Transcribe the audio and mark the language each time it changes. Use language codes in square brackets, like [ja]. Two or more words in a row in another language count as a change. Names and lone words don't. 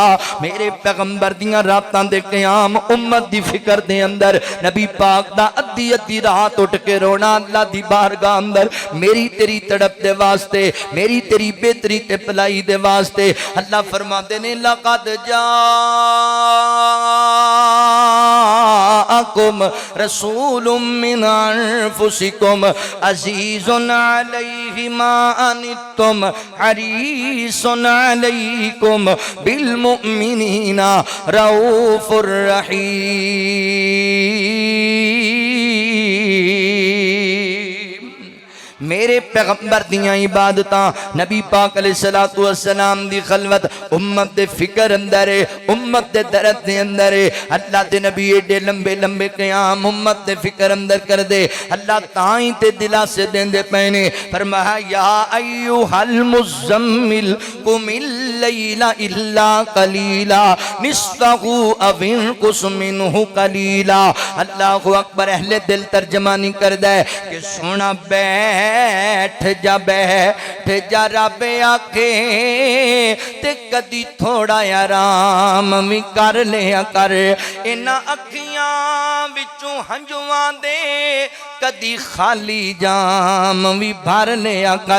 [pa] میرے پیغمبر دیاں راتاں دے قیام امت دی فکر دے اندر نبی پاک دا ادھی ادھی رات اٹھ کے رونا اللہ دی بارگاہ اندر، میری تیری تڑپ دے واسطے، میری تیری بہتری تے بھلائی دے واسطے. اللہ فرماتے نے, [ar] لقد جاءكم رسول من أنفسكم عزيز عليه ما عنتم حريص عليكم بالمؤمنين رءوف رحيم. [pa] میرے پیغمبر دیاں عبادتاں نبی پاک [ar] عليه الصلاة والسلام [pa] دی خلوت امت دے فکر اندر ہے، امت دے درد دے اندر ہے. اللہ دے نبی اینڈے لمبے لمبے قیام امت دے فکر اندر کردے. اللہ تائی تے دلاسے دیندے پئے نے فرمایا [ar] يا أيها المزمل قم الليل إلا قليلا نصفه أو انقص منه قليلا. الله أكبر. [pa] اہل دل ترجمانی کردے کہ سوہنا بیٹھ جا رب آکھے تے کدی تھوڑا آرام بھی کر لیا کر. اِنہاں اکھیاں وچوں ہنجوآں دے کدی خالی جام بھی بھر لیا کر.